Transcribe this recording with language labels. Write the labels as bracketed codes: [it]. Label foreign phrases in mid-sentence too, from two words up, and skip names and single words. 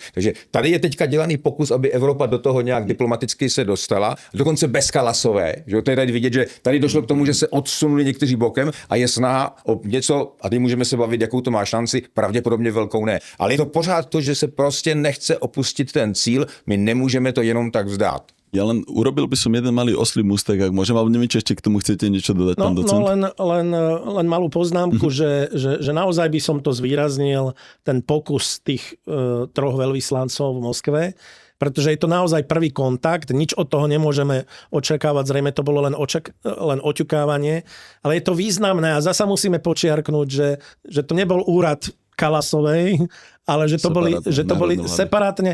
[cs] Takže tady je teďka dělaný pokus, aby Evropa do toho nějak diplomaticky se dostala, dokonce bezkalasové. Že to je tady vidět, že tady došlo k tomu, že se odsunuli někteří bokem a je snaha o něco, a teď můžeme se bavit, jakou to má šanci, pravděpodobně velkou ne. Ale je to pořád to, že se prostě nechce opustit ten cíl, my nemůžeme to jenom tak vzdát. [sk] Ja len urobil by som jeden malý oslý mústek, ak môžem, alebo neviem, či ešte k tomu chcete niečo dodať, pán docent. Len malú poznámku, že naozaj by som to zvýraznil, ten pokus tých troch veľvyslancov v Moskve, pretože je to naozaj prvý kontakt, nič od toho nemôžeme očakávať, zrejme to bolo len oťukávanie, ale je to významné a zasa musíme počiarknúť, že to nebol úrad Kalasovej, ale že to boli separátne.